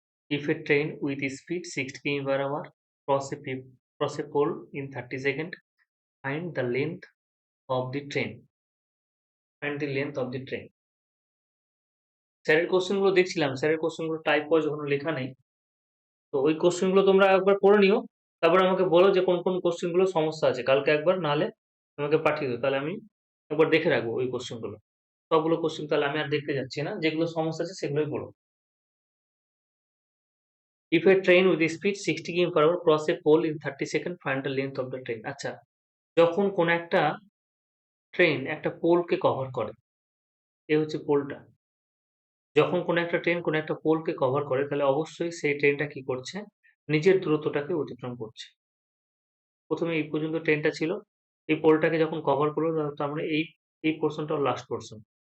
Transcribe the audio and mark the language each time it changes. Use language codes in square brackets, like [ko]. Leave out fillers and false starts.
[en] If a train with speed 60 km/h cross a pole in 30 seconds, find the length of the train. Find the length of the train. [bn] স্যারের question গুলো দেখছিলাম। স্যারের question গুলো type wise ওখানে লেখা নেই। তো ওই কোশ্চেন গুলো তোমরা একবার করে নিও। তারপরে আমাকে বলো যে কোন কোন কোশ্চেন গুলো সমস্যা আছে। কালকে একবার নাহলে আমাকে পাঠিয়ে দিও। তাহলে আমি একবার দেখে রাখবো ওই কোশ্চেন গুলো। সবগুলো কোশ্চেন তাহলে আমি আর দেখতে যাচ্ছি না। যেগুলো সমস্যা আছে সেগুলোই বলো। [en] If a train with speed 60 km/h cross a pole in 30 seconds, find the length of the train. [bn] আচ্ছা, যখন কোন একটা ট্রেন একটা পোলকে কভার করে। এ হচ্ছে পোলটা। যখন কোনো একটা ট্রেন কোনো একটা পোলকে কভার করে তাহলে অবশ্যই সেই ট্রেনটা কি করছে? নিজের দূরত্বটাকে অতিক্রম করছে। ১ম এ এই পর্যন্ত ট্রেনটা ছিল। এই পোলটাকে যখন কভার করলো তার মানে এই পোরশনটা ওর লাস্ট পোরশন।